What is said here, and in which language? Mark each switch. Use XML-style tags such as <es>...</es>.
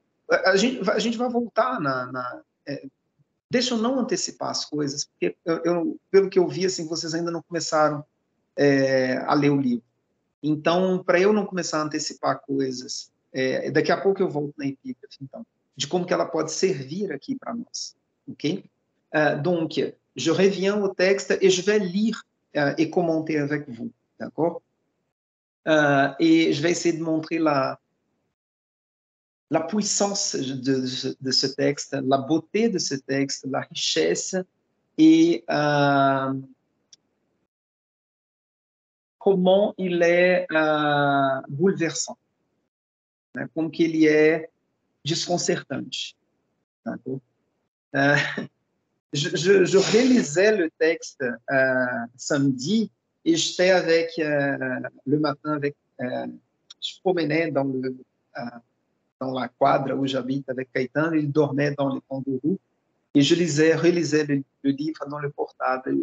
<pt>A gente vai voltar deixa eu não antecipar as coisas, porque pelo que eu vi, assim, vocês ainda não começaram a ler o livro. Então, para eu não começar a antecipar coisas, daqui a pouco eu volto na epígrafe, então, de como que ela pode servir aqui para nós, ok?</pt> <fr>Donc, je reviens au texte et je vais lire et commenter avec vous, d'accord? Et je vais essayer de montrer la puissance de ce texte, la beauté de ce texte, la richesse et comment il est bouleversant, né?</fr> <pt>Como que ele é desconcertante.</pt> <fr>Je relisais le texte samedi et j'étais avec le matin avec je promenais dans la quadra où j'habite avec Caetano, il dormait dans les kangourous et je relisais le livre dans le portable.</fr>